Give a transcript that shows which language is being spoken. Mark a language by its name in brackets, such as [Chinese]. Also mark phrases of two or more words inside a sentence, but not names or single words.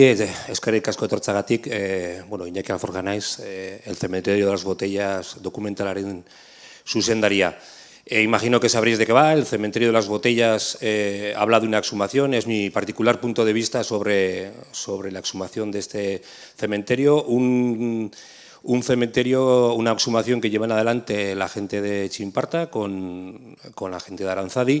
[Basque] eskerrik asko etortzagatik, bueno, Iñaki Alforja naiz, El cementerio de las botellas dokumentalaren zuzendaria. [Spanish] Imagino que sabréis de qué va. El cementerio de las botellas habla de una exhumación. Es mi particular punto de vista sobre la exhumación de este cementerio. Un cementerio, una exhumación que llevan adelante la gente de Chimparta con la gente de Aranzadi.